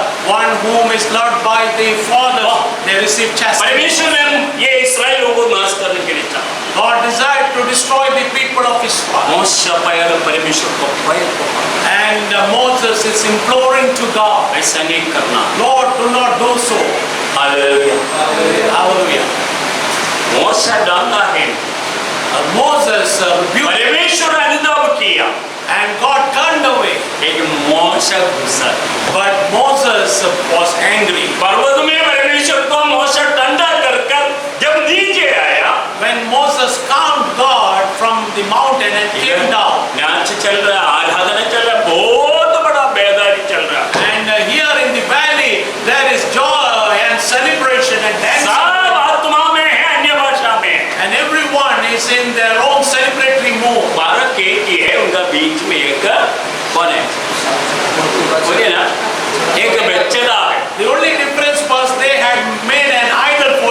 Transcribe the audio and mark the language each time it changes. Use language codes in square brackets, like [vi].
[en] one whom is loved by the Father, they receive chastisement. [hi] परमेश्वर ने ये इस्राएल लोगों को नाश करने के लिए चाहा। [en] God desired to destroy the people of Israel. [hi] मोशे पहले परमेश्वर को पैर को पकड़ा। [en] And Moses is imploring to God, [hi] ऐसा नहीं करना। [en] Lord, do not do so. [hi] Hallelujah. [en] Hallelujah. [hi] मोशे डांगा है, [en] Moses rebuked [hi] परमेश्वर अनुताप किया, [en] and God turned away. [hi] लेकिन मोशे गुस्सा। [en] But Moses was angry. [hi] पर्वत में परमेश्वर को मोशे ठंडा कर जब नीचे आया, [en] When Moses calmed God from the mountain and came down, [hi] नाच चल रहा, आराधना चल रहा, बहुत बड़ा बेदारी चल रहा। [en] and here in the valley there is joy and celebration and dancing, [hi] सब आत्मा में है, अन्य भाषा में है। [en] and everyone is in their own celebratory mood. [hi] फर्क एक ही है, उनका बीच में एक कौन है? बोलिए ना, एक बच्चेदार है। [en] The only difference was they had made an idol for